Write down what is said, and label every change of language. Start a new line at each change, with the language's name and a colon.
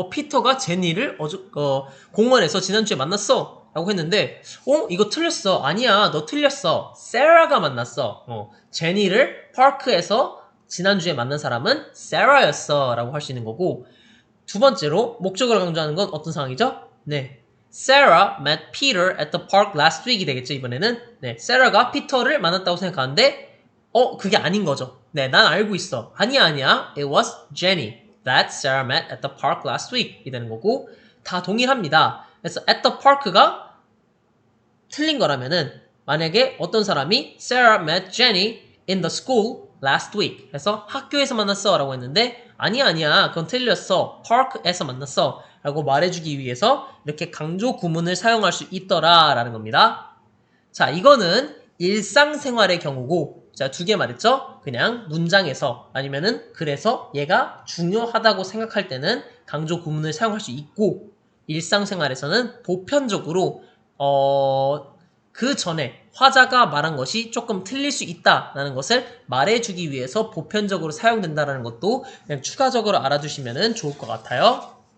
Korean: 피터가 제니를 공원에서 지난주에 만났어 라고 했는데 이거 틀렸어. 아니야, 너 틀렸어. 세라가 만났어. 제니를 파크에서 지난주에 만난 사람은 세라였어 라고 할 수 있는 거고 두 번째로 목적어를 강조하는 건 어떤 상황이죠?
English: 네, Sarah met Peter at the park last week이
Korean: 되겠죠, 이번에는. 네, Sarah가 피터를 만났다고 생각하는데 그게 아닌 거죠. 네, 난 알고 있어. 아니야.
English: It was Jenny that Sarah met at the park last week
Korean: 이 되는 거고 다 동일합니다. 그래서
English: at the park가
Korean: 틀린 거라면은 만약에 어떤 사람이
English: Sarah met Jenny in the school last week.
Korean: 그래서 학교에서 만났어 라고 했는데 아니야 그건 틀렸어. park에서 만났어 라고 말해주기 위해서 이렇게 강조 구문을 사용할 수 있더라 라는 겁니다. 자, 이거는 일상생활의 경우고 자, 두 개 말했죠? 그냥 문장에서 아니면은 그래서 얘가 중요하다고 생각할 때는 강조 구문을 사용할 수 있고 일상생활에서는 보편적으로 그 전에 화자가 말한 것이 조금 틀릴 수 있다라는 것을 말해주기 위해서 보편적으로 사용된다는 것도 그냥 추가적으로 알아두시면 좋을 것 같아요.